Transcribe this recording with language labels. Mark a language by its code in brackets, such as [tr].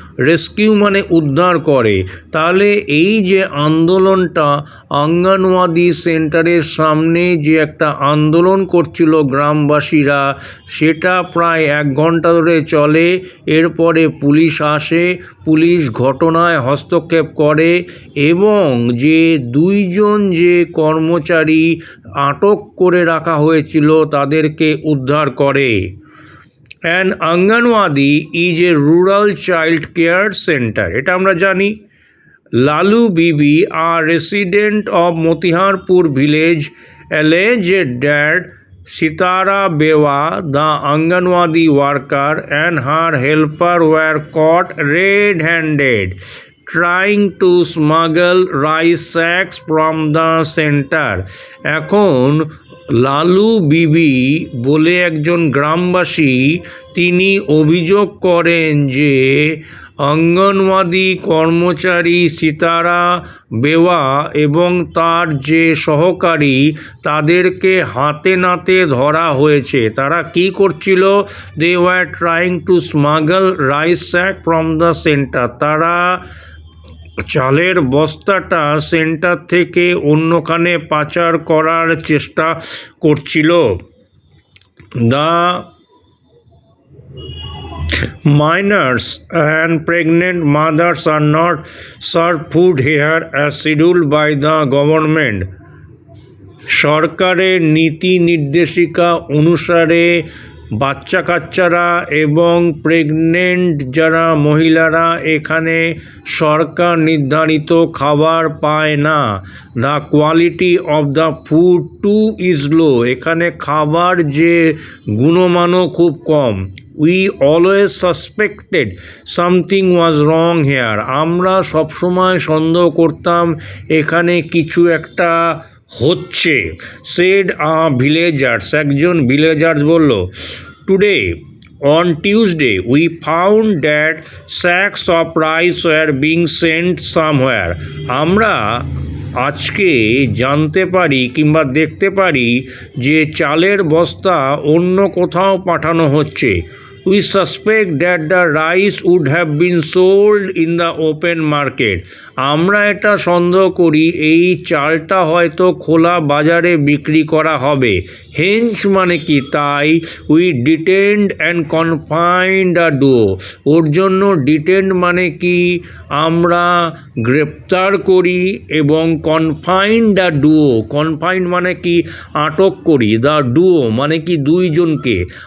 [bn] Rescue মানে উদ্ধার করে। তাহলে এই যে আন্দোলনটা অঙ্গনওয়াদি সেন্টারের সামনে যে একটা আন্দোলন করছিল গ্রামবাসীরা, সেটা প্রায় 1 ঘন্টা ধরে চলে। এরপরে পুলিশ আসে, পুলিশ ঘটনায় হস্তক্ষেপ করে এবং যে 2 জন যে কর্মচারী আটক করে রাখা হয়েছিল তাদেরকে উদ্ধার করে। [en] An Anganwadi is a rural child care center. [bn] এটা আমরা জানি। [en] Lalu Bibi, a resident of Motiharpur village, alleged that Sitara Bewa, the Anganwadi worker, and her helper were caught red-handed trying to smuggle rice sacks from the center. [bn] এখন লালু বিবি বলে একজন গ্রামবাসী, তিনি অভিযোগ করেন যে অঙ্গনওয়াদি কর্মচারী সীতারা বেওয়া এবং তার যে সহকারী তাদেরকে হাতে নাতে ধরা হয়েছে। তারা কি করছিল? [en] They were trying to smuggle rice sack from the centre. [bn] তারা চালের বস্তাটা সেন্টার থেকে অন্যখানে পাচার করার চেষ্টা করছিল। [en] The minors and pregnant mothers are not served food here as scheduled by the government. [bn] সরকারের নীতি নির্দেশিকা অনুসারে বাচ্চা কাচ্চারা এবং প্রেগনেন্ট যারা মহিলারা এখানে সরকার নির্ধারিত খাবার পায় না। [en] The quality of the food too is low. [bn] এখানে খাবার যে গুণমানও খুব কম। [en] We always suspected something was wrong here. [bn] আমরা সবসময় সন্দেহ করতাম এখানে কিছু একটা হচ্ছে। [en] said villagers, [bn] একজন ভিলেজার্স বলল, [en] Today on Tuesday we found that sacks of rice were being sent somewhere. [bn] আমরা আজকে জানতে পারি কিংবা দেখতে পারি যে চালের বস্তা অন্য কোথাও পাঠানো হচ্ছে। [en] We suspect that the rice would have been sold in the open market. [bn] আমরা এটা সন্দেহ করি এই চালটা হয়তো খোলা বাজারে বিক্রি করা হবে। [en] hence [bn] মানে কি তাই, [en] We detained and confined the duo. [bn] ওর জন্য ডিটেন্ড মানে কি আমরা গ্রেপ্তার করি, এবং [en] confined the duo, [bn] কনফাইন্ড মানে কি আটক করি, দ্য ডুও মানে কি দুইজনকে।